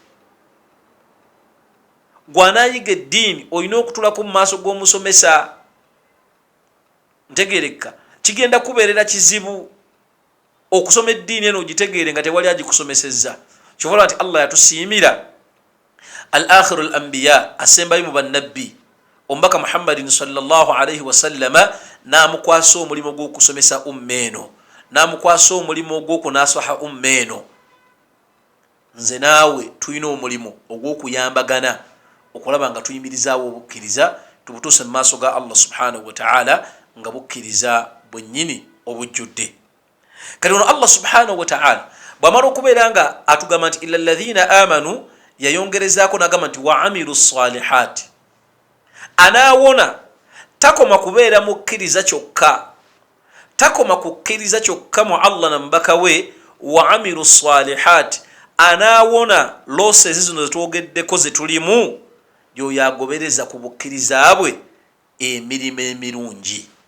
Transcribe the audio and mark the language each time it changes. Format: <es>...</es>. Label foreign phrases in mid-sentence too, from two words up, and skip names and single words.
<lg>Gw'anaayiga eddiini olina okutulako mu maaso g'omusomesa. Ntegereka kigenda kubeerera kizibu okusoma eddiini eno ogitegeere nga tewali agikusomesezza. Kyobola nti Allah yatusiimira</lg> <ar>الآخر الأنبياء,</ar> <lg>asembayo mu bannabbi omubaka Muhammadin</lg> <ar>صلى الله عليه وسلم,</ar> <lg>n'amukwasa omulimu gw'okusomesa umma eno, n'amukwasa omulimu ogw'okunasaha umma eno. Nze naawe tulina omulimu ogw'okuyambagana okulaba nga tuyimirizaawo obukkiriza tubutuuse mu maaso ga Allah</lg> <ar>سبحانه وتعالى</ar> <lg>nga bukkiriza bwennyini obujjudde. Kati ono Allah</lg> <ar>سبحانه وتعالى</ar> <lg>bw'amala okubeera nga atugamba nti</lg> <ar>إلا الذين آمنوا,</ar> <lg>yayongerezaako n'agamba nti</lg> <ar>وعملوا الصالحات.</ar> <lg>Anaawona takoma kubeera mukkiriza kyokka, takoma kukkiriza kyokka mu Allah na mubaka we,</lg> <ar>وعملوا الصالحات.</ar> <lg>Anaawona losses zino zetwogeddeko zetulimu, yoyo agobereza ku bukkiriza bwe emirimu emirungi.</lg>